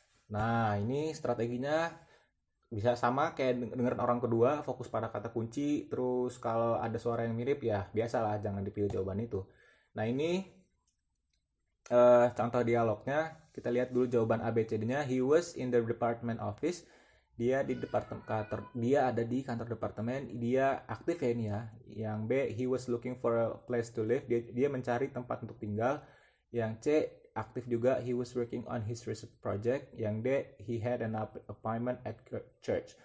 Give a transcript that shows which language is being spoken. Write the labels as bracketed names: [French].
[Indonesian] Nah, ini strateginya bisa sama kayak dengerin orang kedua, fokus pada kata kunci. Terus kalau ada suara yang mirip ya biasalah, jangan dipilih jawaban itu. Nah, ini contoh dialognya. Kita lihat dulu jawaban ABCD-nya. [English] He was in the department office. [Indonesian] Dia ada di kantor departemen. Dia aktif ya ini ya. Yang B, [English] he was looking for a place to live. [Indonesian] Dia mencari tempat untuk tinggal. Yang C, aktif juga, [English] he was working on his research project. [Indonesian] Yang D, [English] he had an appointment at church.